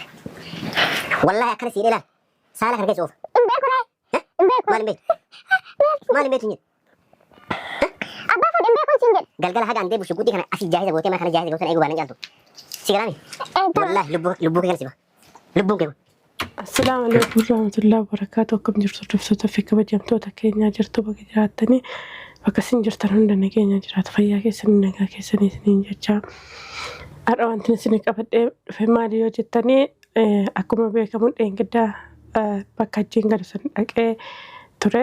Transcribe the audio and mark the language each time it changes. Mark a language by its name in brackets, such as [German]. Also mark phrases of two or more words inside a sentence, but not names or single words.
[Oromo] Wallahi akkana si hireelaan. Saala kana keessa oofu. Maal hin beektu? Maal hin beektu hin jedhu? Abbaa fuudhin beekuun siin jedhu. Galgala haga an deebu shugguutii kana asii jaahisa gootee mana kana jaahisa gootee eeguu baanaan jaaltu. Sigarame. Wallahi lubbuu kee galsiba. Lubbuun kee. [Arabic] السلام عليكم ورحمة الله وبركاته. [Oromo] Akkam jirtu hordoftoota fi kabajamtoota keenyaa jirtu bakka jiraattanii bakka isin jirtan hunda nageenya jiraatu fayyaa keessanii nagaa keessanii isiniin jechaa. Har'a wanti isin qabadhee dhufe maali yoo jettanii akkuma beekamu dheengaddaa bakka achiin gad dhaqee ture.